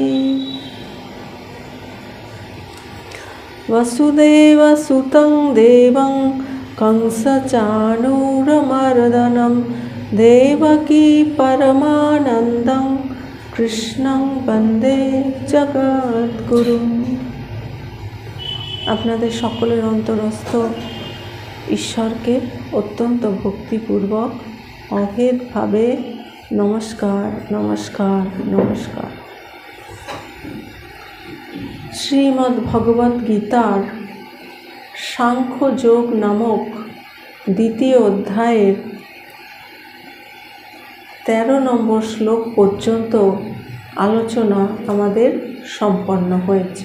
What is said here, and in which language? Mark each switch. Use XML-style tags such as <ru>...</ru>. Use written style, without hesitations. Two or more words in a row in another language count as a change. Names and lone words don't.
<sa>वसुदेवसुतं देवं कंसचाणूरमर्दनं देवकी परमानन्दं कृष्णं वन्दे जगद्गुरुं।</sa> <bn>আপনাদের সকলের অন্তরস্থ ঈশ্বরকে অত্যন্ত ভক্তিপূর্বক অভেদভাবে নমস্কার নমস্কার নমস্কার। শ্রীমদ্ ভগবদ গীতার সাংখ্য যোগ নামক দ্বিতীয় অধ্যায়ের 13 নম্বর শ্লোক পর্যন্ত আলোচনা আমাদের সম্পন্ন হয়েছে।</bn>